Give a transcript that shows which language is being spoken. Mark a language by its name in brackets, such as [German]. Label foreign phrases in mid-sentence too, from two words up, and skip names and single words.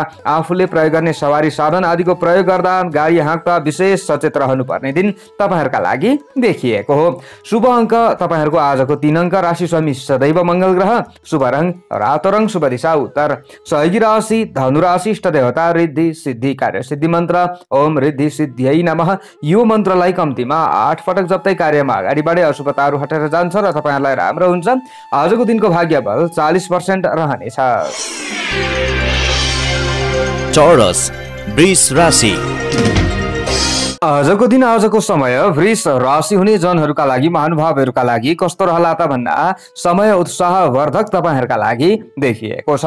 [Nepali] आफूले प्रयोग गर्ने सवारी साधन आदिको प्रयोग गर्दा गाडी हाँक्दा विशेष सचेत रहनुपर्ने दिन तपाईँहरूका लागि देखिएको हो। शुभ अङ्क तपाईँहरूको आजको 3 अङ्क। राशि स्वामी सदैव मङ्गल ग्रह। शुभ रङ रातो रङ। शुभ दिशा उत्तर। सहयोगी राशि धनु राशि। इष्ट देवता रिद्धि सिद्धि कार्य सिद्धि मन्त्र [Sanskrit] ओम रिद्धि सिद्धियै नमः। [Nepali] यो मन्त्रलाई कम्तीमा 8 पटक जप्दै कार्यमा अगाडि बढे अशुभताहरू हटेर जान्छ र तपाईँहरूलाई राम्रो हुन्छ। आजको दिनको भाग्य बल 40% रहनेछ। चौरस वृष राशि। आजको दिन आजको समय वृष राशि हुने जनहरूका लागि महानुभावहरूका लागि कस्तो रहला त भन्दा समय उत्साहवर्धक तपाईँहरूका लागि देखिएको छ।